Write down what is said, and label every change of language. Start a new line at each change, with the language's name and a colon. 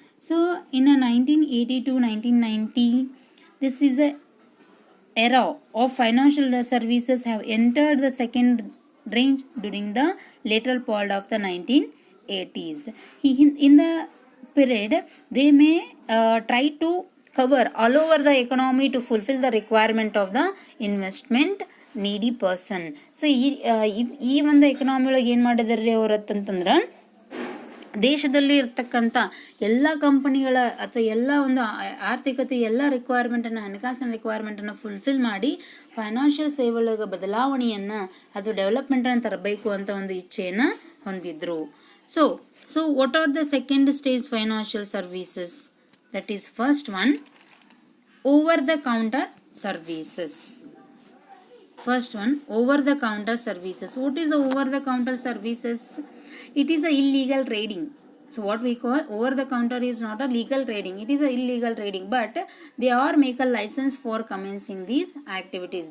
English: So in a 1980 to 1990, this is a era of financial services have entered the second range during the later part of the 1980s. In the period, they may try to cover all over the economy to fulfill the requirement of the investment needy person.
Kannada: So ಈ ಒಂದು economy ಒಳಗೆ ಏನು ಮಾಡಿದಾರೆ ಅವರು ಅಂತಂದ್ರೆ, ದೇಶದಲ್ಲಿ ಇರ್ತಕ್ಕಂಥ ಎಲ್ಲ ಕಂಪನಿಗಳ ಅಥವಾ ಎಲ್ಲ ಒಂದು ಆರ್ಥಿಕತೆ ಎಲ್ಲ ರಿಕ್ವೈರ್ಮೆಂಟನ್ನು, ಹಣಕಾಸಿನ ರಿಕ್ವೈರ್ಮೆಂಟನ್ನು ಫುಲ್ಫಿಲ್ ಮಾಡಿ ಫೈನಾನ್ಷಿಯಲ್ ಸೇವೆಗಳಿಗೆ ಬದಲಾವಣೆಯನ್ನು ಅದು ಡೆವಲಪ್ಮೆಂಟನ್ನು ತರಬೇಕು ಅಂತ ಒಂದು ಇಚ್ಛೆಯನ್ನು ಹೊಂದಿದ್ರು.
English: So what are the second stage financial services? That is first one, over the counter services. First one, over the counter services. What is the over the counter services? It is a illegal trading. So what we call over the counter is not a legal trading, it is a illegal trading, but they are make a license for commencing these activities.